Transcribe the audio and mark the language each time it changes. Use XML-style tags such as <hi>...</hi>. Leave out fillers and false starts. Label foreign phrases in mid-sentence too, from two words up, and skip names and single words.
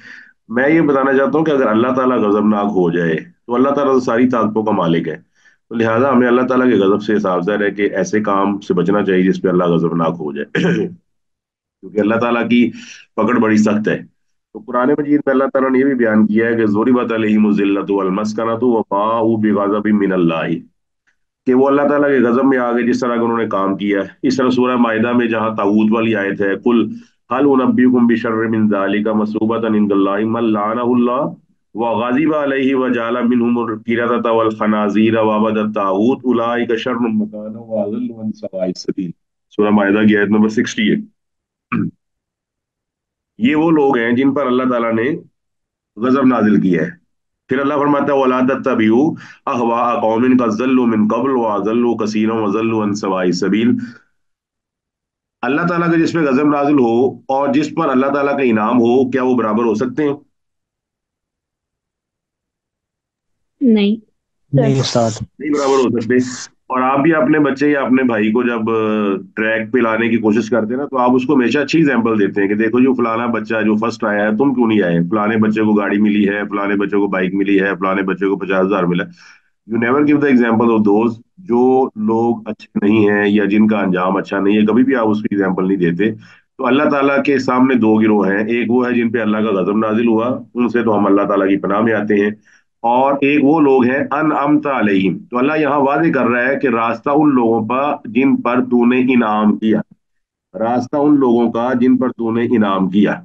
<hi>मैं ये बताना चाहता हूँ कि अगर अल्लाह ताला गजबनाक हो जाए, तो अल्लाह ताला तो सारी ताकतों का मालिक है। तो लिहाजा हमें अल्लाह ताला के गजब से सावधान है कि ऐसे काम से बचना चाहिए जिस पे अल्लाह गजबनाक हो जाए। क्योंकि अल्लाह ताला की पकड़ बड़ी सख्त है। तो कुरान मजीद में अल्लाह ताला ने ये भी बयान किया है कि</hi> <ar>ضُرِبَتْ عَلَيْهِمُ الذِّلَّةُ وَالْمَسْكَنَةُ وَبَاءُوا بِغَضَبٍ مِنَ اللَّهِ,</ar> <hi>कि वो अल्लाह ताला के गजब में आ गए जिस तरह का उन्होंने काम किया है। इस तरह सूरह माइदा में जहाँ ताऊत वाली आयत है,</hi> <ar>قُلْ هَلْ أُنَبِّئُكُمْ بِشَرٍّ مِنْ ذَٰلِكَ مَثُوبَةً عِنْدَ اللَّهِ مَنْ لَعَنَهُ اللَّهُ وَغَضِبَ عَلَيْهِ وَجَعَلَ مِنْهُمُ الْقِرَدَةَ وَالْخَنَازِيرَ وَعَبَدَ الطَّاغُوتَ أُولَٰئِكَ شَرٌّ مَكَانًا وَأَضَلُّ عَنْ سَوَاءِ السَّبِيلِ.</ar> <hi>सूरह माइदा की आयत नंबर 68। ये वो लोग हैं जिन पर अल्लाह ताला ने गजब नाजिल किया है। फिर अल्लाह फरमाता है</hi> <ar>وَلَا تَتَّبِعُوا أَهْوَاءَ قَوْمٍ قَدْ ضَلُّوا مِنْ قَبْلُ وَأَضَلُّوا كَثِيرًا وَضَلُّوا عَنْ سَوَاءِ السَّبِيلِ.</ar> <hi>अल्लाह ताला का जिस पे गजब नाजिल हो और जिस पर अल्लाह ताला का इनाम हो, क्या वो बराबर हो सकते हैं? नहीं सर। नहीं उस्ताद। नहीं बराबर हो सकते। और आप भी अपने बच्चे या अपने भाई को जब ट्रैक पे लाने की कोशिश करते हैं ना, तो आप उसको हमेशा अच्छी एग्जाम्पल देते हैं कि देखो जो फलाना बच्चा जो फर्स्ट आया है, तुम क्यों नहीं आए? फलाने बच्चे को गाड़ी मिली है, फलाने बच्चे को बाइक मिली है, फलाने बच्चे को 50,000 मिला।</hi> <en>You never give the example of those</en> <hi>जो लोग अच्छे नहीं हैं या जिनका अंजाम अच्छा नहीं है, कभी भी आप उसकी एग्जाम्पल नहीं देते। तो अल्लाह ताला के सामने दो गिरोह हैं, एक वो है जिन पे अल्लाह का गजब नाजिल हुआ, उनसे तो हम अल्लाह ताला की पनाह में आते हैं। और एक वो लोग हैं</hi> <ar>أَنْعَمْتَ عَلَيْهِمْ,</ar> <hi>तो अल्लाह यहाँ वादे कर रहा है कि रास्ता उन लोगों पर जिन पर तूने इनाम किया, रास्ता उन लोगों का जिन पर तूने इनाम किया।</hi>